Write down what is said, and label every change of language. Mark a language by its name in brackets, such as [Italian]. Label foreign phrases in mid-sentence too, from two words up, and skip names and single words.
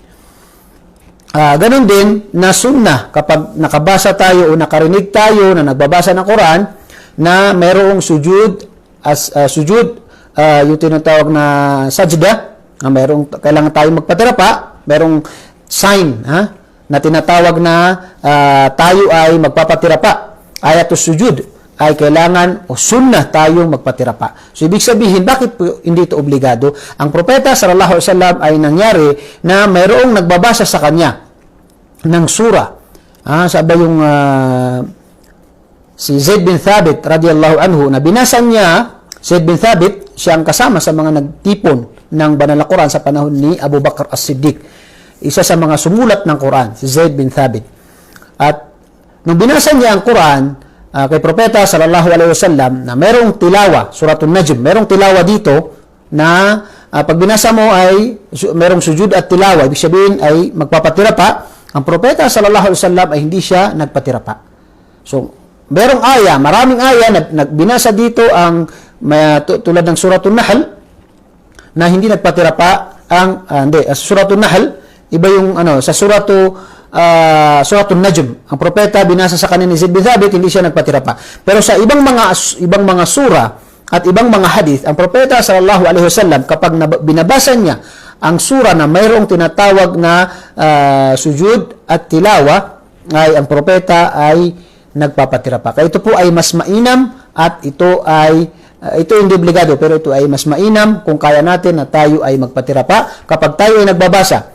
[Filipino] Ganon din na sunnah kapag nakabasa tayo o nakarinig tayo na nagbabasa ng Quran na mayroong sujud yung tinatawag na sajda, na mayroong kailangan tayo magpatirapa, mayroong sign na tinatawag na tayo ay magpapatirapa, [Arabic] آية السجود, [Filipino] ay kailangan o sunnah tayong magpatirapa. So ibig sabihin, bakit po hindi ito obligado? Ang propeta [Arabic] صلى الله عليه وسلم [Filipino] ay nangyari na mayroong nagbabasa sa kanya ng sura. Sabi yung si Zaid bin Thabit [Arabic] رضي الله عنه, [Filipino] na binasa niya. Zaid bin Thabit, siya ang kasama sa mga nagtipon ng banal na Quran sa panahon ni Abu Bakr as-Siddiq. Isa sa mga sumulat ng Quran, si Zaid bin Thabit. At nung binasa niya ang Quran kay propeta [Arabic] صلى الله عليه وسلم, [Filipino] na merong tilawa, suratul Najm, merong tilawa dito na pag binasa mo ay merong [Arabic] سجود التلاوة, [Filipino] ibig sabihin ay magpapatira pa. Ang propeta [Arabic] صلى الله عليه وسلم [Filipino] ay hindi siya nagpatira pa. So, merong aya, maraming aya na nagbinasa dito ang tulad ng suratul Nahl na hindi nagpatira pa ang suratul Nahl, iba yung sa suratul Najm. Ang propeta binasa sa kanina ni Zaid bin Thabit, hindi siya nagpatira pa. Pero sa ibang mga sura at ibang mga hadith, ang propeta [Arabic] صلى الله عليه وسلم [Filipino] kapag binabasa niya ang sura na mayroong tinatawag na [Arabic] سجود التلاوة, [Filipino] ay ang propeta ay nagpapatira pa. Kaya ito po ay mas mainam at ito hindi obligado, pero ito ay mas mainam kung kaya natin na tayo ay magpatira pa kapag tayo ay nagbabasa.